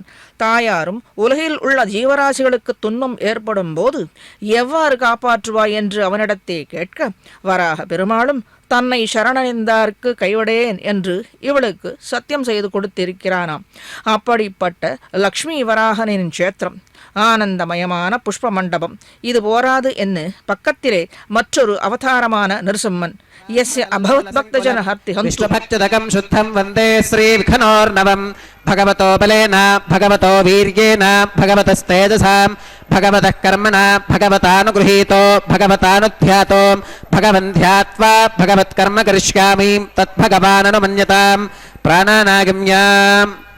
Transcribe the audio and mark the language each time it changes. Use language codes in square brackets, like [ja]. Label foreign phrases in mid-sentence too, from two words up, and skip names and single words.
[ta] தாயாரும் உலகில் உள்ள ஜீவராசிகளுக்கு துன்பம் ஏற்படும் போது எவ்வாறு காப்பாற்றுவாய் என்று அவனிடத்தே கேட்க, வராக பெருமாளும் தன்னை சரணடைந்தார்க்கு கைவிடேன் என்று இவளுக்கு சத்தியம் செய்து கொடுத்திருக்கிறானாம். அப்படிப்பட்ட லக்ஷ்மி வராகனின் க்ஷேத்திரம், ஆனந்தமயமான புஷ்ப மண்டபம். இது போராது என்று பக்கத்திலே மற்றொரு அவதாரமான நரசிம்மன் [sa] यस्य अभवत् भक्तजन हर्ति विष्णुभक्तिदकं शुद्धं वन्दे श्रीविघ्नोर्नवं भगवतो बलेन भगवतो वीर्येण भगवतस्तेजसां भगवतः कर्मणा भगवतानुगृहीतो भगवतानुध्यातो भगवन् ध्यात्वा भगवत्कर्म करिष्यामि तद्भगवाननुमन्यतां प्राणानागम्याम्।